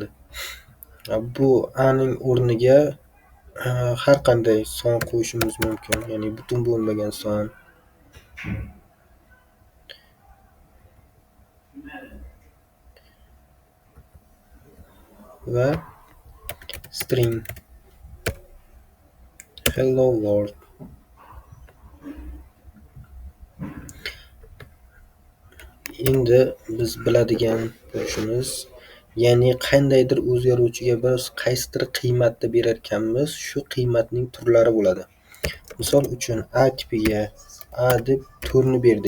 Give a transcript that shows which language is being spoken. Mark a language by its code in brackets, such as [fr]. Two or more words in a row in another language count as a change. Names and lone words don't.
[uz] Bu a ning o'rniga har qanday son qo'yishimiz mumkin, ya'ni butun bo'lmagan son va string [en] hello world. [uz] Endi biz biladigan bo'lishimiz, ya'ni qandaydir o'zgaruvchiga biz qaysidir qiymatni berar ekanmiz, shu qiymatning turlari bo'ladi. Misol uchun, a tipiga a deb 4 ni berdik.